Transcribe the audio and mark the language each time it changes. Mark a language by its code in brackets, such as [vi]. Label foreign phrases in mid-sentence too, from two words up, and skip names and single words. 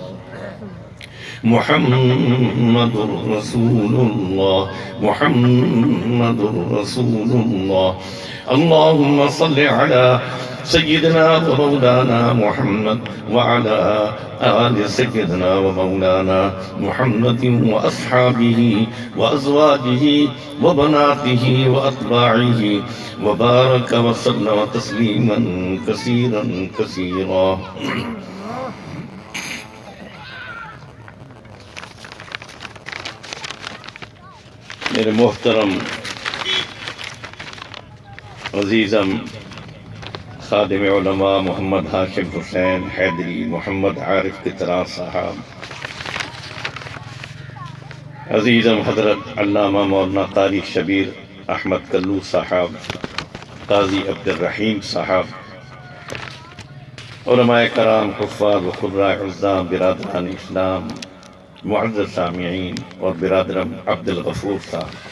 [ar] محمد رسول اللہ محمد رسول اللہ اللہم صل علی سیدنا و مولانا محمد وعلى آل سیدنا و مولانا محمد و اصحابہ و ازواجہ و بناتہ و اتباعہ و بارک و سلم تسلیما کثیرا کثیرا [ur] میرے محترم عزیزم خادم علماء محمد ہاشم حسین حیدری محمد عارف کترا صاحب عزیزم حضرت علامہ مولانا قاری شبیر احمد کلو صاحب قاضی عبد الرحیم صاحب علماء کرام حفاظ و قراء عظام برادران اسلام معزز سامعین اور برادرم عبد الغفور صاحب